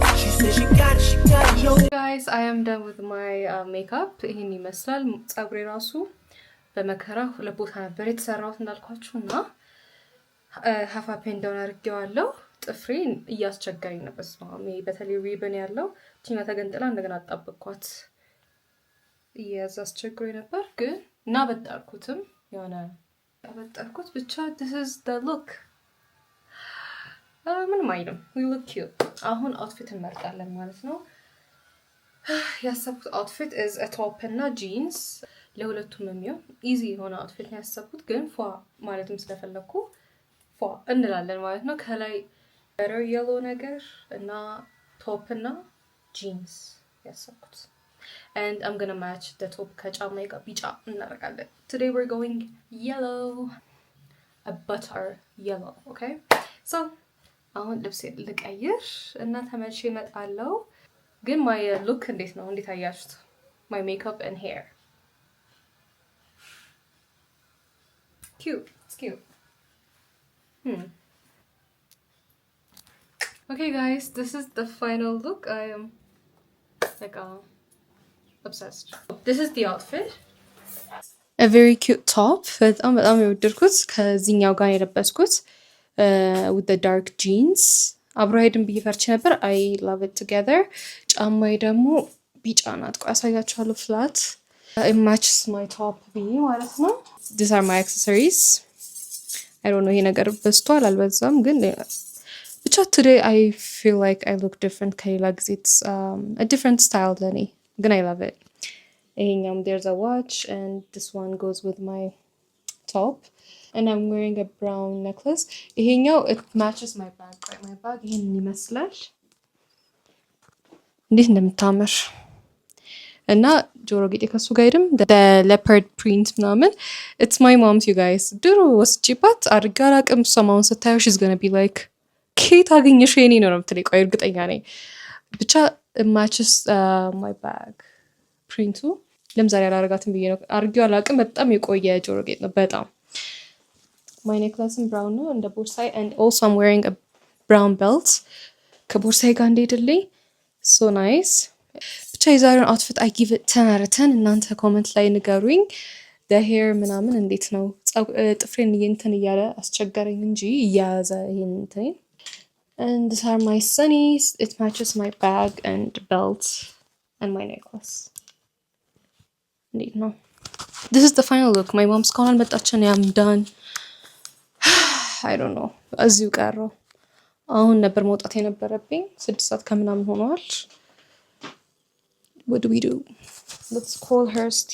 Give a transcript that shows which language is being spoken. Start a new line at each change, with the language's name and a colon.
English: She says she got yo. Guys, I am done with my makeup.
Amharic: ይሄን ይመስላል። ፀጉሬ ራሱ በመከራ ሁለት ቦታ ነበር የተሰራሁት እንዳልኳችሁና ሀፋ ፔንዳውን አድርጌዋለሁ። ጥፍሬን እያስቸገረኝ ነበር። በተለይ ሪበን ያለው ቲኛ ተገንጥላ እንደገና አጣበቅኳት እያስቸገረኝ ነበር ግን እና በጣርኩትም የሆነ አበጣርኩት ብቻ
English: this is the look
Amharic: ምንም አይልም።
English: we look cute።
Amharic: አሁን አውትፊት እንመርጣለን ማለት ነው። ያሰብኩት አውትፊት
English: is a top
Amharic: እና jeans ለሁለቱም የሚሆን ኢዚ የሆነ አውትፊት ነው ያሰብኩት ግን ፏ ማለትም ስለፈለኩ ፏ እንላለን ማለት ነው። ከላይ
English: better yellow
Amharic: ነገር እና top እና jeans ያሰብኩት
English: and I'm gonna match the top
Amharic: ከጫማዬ ጋር ቢጫ እናደርጋለን።
English: today we're going yellow, a butter yellow. okay so
Amharic: አሁን ልብስ ልቀይር እና ተመልሼ እመጣለሁ። ግን
English: my look
Amharic: እንዴት ነው? እንዴት አያችሁት?
English: my makeup and hair it's cute. Okay guys, this is the final look. I am like obsessed. This is the outfit. A very cute top.
Amharic: በጣም የወደድኩት ከዚህኛው ጋር የለበስኩት
English: with the dark jeans.
Amharic: አብሮ ሄድን ብዬ ፈርቼ ነበር።
English: I love it together.
Amharic: ጫማዬ ደግሞ ቢጫ ናት። ቆይ አሳያችኋለሁ flat.
English: It matches my top
Amharic: ብዬ ማለት ነው።
English: These are my accessories. I don't know
Amharic: ይሄ ነገር በዝቷል አልበዛም ግን ብቻ
English: today I feel like I look different
Amharic: ከሌላ ጊዜ.
English: It's a different style
Amharic: ለኔ ግን
English: I love it.
Amharic: ይሄኛውም
English: there's a watch and this one goes with my top and I'm wearing a brown necklace.
Amharic: ይሄኛው
English: it matches my bag. My bag
Amharic: ይሄንን ይመስላል እንዴት እንደምታምር እና ጆሮ ጌጤ ከሱ ጋር ሄድም
English: the leopard print
Amharic: ምናምን
English: it's my mom's you guys.
Amharic: ድሮ ወስጂባት አድርጋ አላቅም ሰማውን ስታየው
English: she's gonna be like
Amharic: ኬት አገኘሽ የኔ ነው የምትለኝ። ቆይ እርግጠኛ ነኝ ብቻ
English: it matches my bag
Amharic: ፕሪንቱ ለምሳሌ አላረጋትም ብዬ ነው አርጊው አላቅም። በጣም የቆየ ጆሮ ጌጥ ነው በጣም
English: my necklace
Amharic: brown ነው እንደ ቦርሳይ
English: and also I'm wearing a brown belt
Amharic: ከቦርሳይ ጋር እንደሄድልኝ
English: so nice.
Amharic: ብቻ የዛሬውን outfit
English: I give it 10 out of 10
Amharic: እናንተ ኮሜንት ላይ ንገሩኝ
English: the hair
Amharic: ምናምን እንዴት ነው ጥፍሬን እንትን እያለ አስቸገረኝ እንጂ እያያዘ ይሄን እንትን
English: and these are my sunnies. It matches my bag and belt and my necklace. No. This is the final look. My mom's calling but I'm done. I don't know.
Amharic: እዚሁ ቀረው አሁን ነበር መውጣት የነበረብኝ 6 ሰዓት ከምናምን ሆኗል።
English: What do we do? Let's call her.